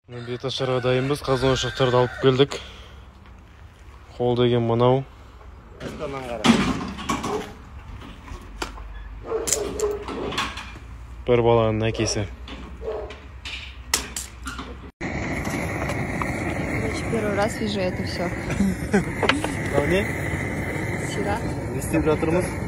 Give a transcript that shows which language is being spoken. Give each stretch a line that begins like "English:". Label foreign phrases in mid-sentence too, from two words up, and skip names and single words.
Kazakh: бет ашарға дайынбыз. Қазан ошақтарды алып келдік. Қол деген мынау. Бір баланың әкесі.
Russian: Первый раз вижу это все.
Kazakh: Не?
Russian: Вчера.
Kazakh: Не істеп жатырмыз?